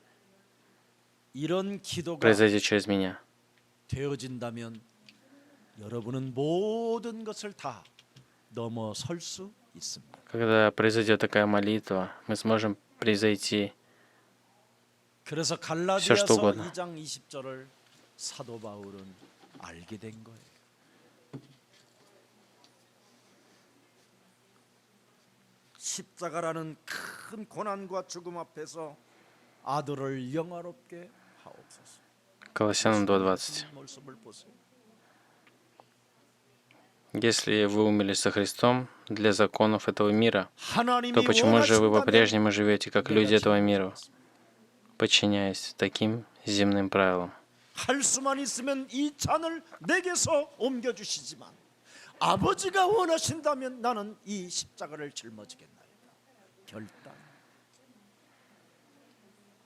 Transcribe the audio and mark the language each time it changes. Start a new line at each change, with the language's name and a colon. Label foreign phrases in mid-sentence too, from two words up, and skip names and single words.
Korean: 이런 기도가
Russian: произойдет через меня.
Korean: 되어진다면 여러분은 모든 것을 다 넘어설 수 있습니다.
Russian: Когда произойдет такая молитва, мы сможем превзойти
Korean: 그래서
Russian: что
Korean: 갈라디아서
Russian: угодно.
Korean: 2장 20절을 사도 바울은 알게 된 거예요. 십자가라는 큰 고난과 죽음 앞에서 아들을 영화롭게 하옵소서.
Russian: Колоссянам 2:20.
Korean: 모습을 보세요.
Russian: Если вы умерли со Христом для законов этого мира,
Korean: 하나님이
Russian: то почему же вы
Korean: 원하신다면
Russian: по-прежнему живете как
Korean: 내가
Russian: люди этого мира,
Korean: 지켜드리겠습니다.
Russian: подчиняясь таким земным правилам?
Korean: 할 수만 있으면 이 잔을 내게서 옮겨주시지만 아버지가 원하신다면 나는 이 십자가를 짊어지겠나이다. 결단.